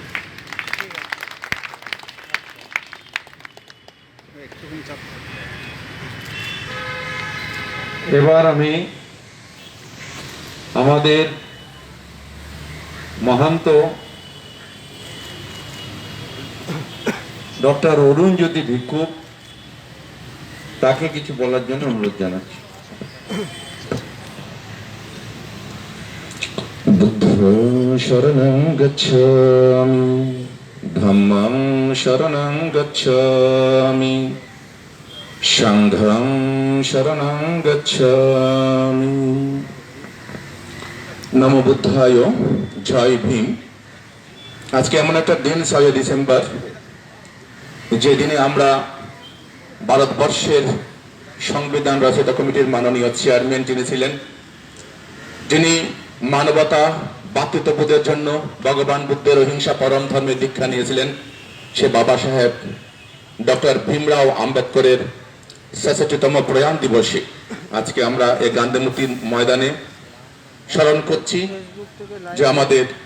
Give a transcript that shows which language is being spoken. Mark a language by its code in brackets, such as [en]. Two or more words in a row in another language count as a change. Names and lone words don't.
[bn] এবার আমি আমাদের মহান্ত ডক্টর অরুণজ্যোতি ভিক্ষুক তাকে কিছু বলার জন্য অনুরোধ জানাচ্ছি। [pi] বুদ্ধং শরণং গচ্ছামি, ধম্মং শরণং গচ্ছামি, সংঘং শরণং গচ্ছামি। নমো বুদ্ধায়, জয় ভীম। [bn] আজকে এমন একটা দিন 6 ডিসেম্বর, যে দিনে আমরা ভারতবর্ষের সংবিধান রচয়িতা কমিটির মাননীয় চেয়ারম্যান যিনি ছিলেন, যিনি মানবতা ভ্রাতৃত্ববোধের জন্য ভগবান বুদ্ধের অহিংসা পরম ধর্মের দীক্ষা নিয়েছিলেন, সে বাবা সাহেব ডক্টর ভীমরাও আম্বেদকরের ৬৬তম প্রয়াণ দিবসে আজকে আমরা এই গান্ধী মূর্তি ময়দানে স্মরণ করছি যে আমাদের